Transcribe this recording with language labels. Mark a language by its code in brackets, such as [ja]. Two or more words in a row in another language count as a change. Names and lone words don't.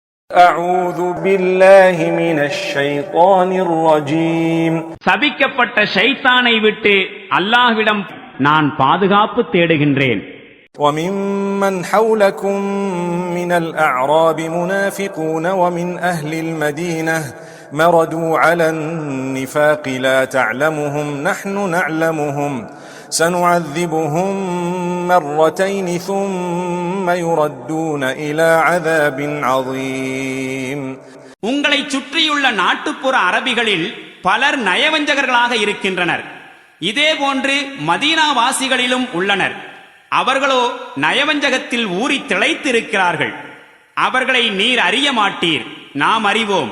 [ar] أعوذ بالله من الشيطان الرجيم [ta] சபிக்கப்பட்ட ஷைத்தானை விட்டு அல்லாஹ்விடம் நான் பாதுகாப்பு தேடுகின்றேன். [ar] وممن حولكم من الأعراب منافقون ومن أهل المدينة مردوا على النفاق لا تعلمهم نحن نعلمهم سنعذبهم مرتين ثم يردون إلى عذاب عظيم. [ta] உங்களை சுற்றியுள்ள நாட்டுப்புற அரபிகளில் பலர் நயவஞ்சகர்களாக இருக்கின்றனர். இதேபோன்று மதீனாவாசிகளிலும் உள்ளனர். அவர்களோ நயவஞ்சகத்தில் ஊறி திளைத்திருக்கிறார்கள். அவர்களை நீர் அறிய மாட்டீர், நாம் அறிவோம்.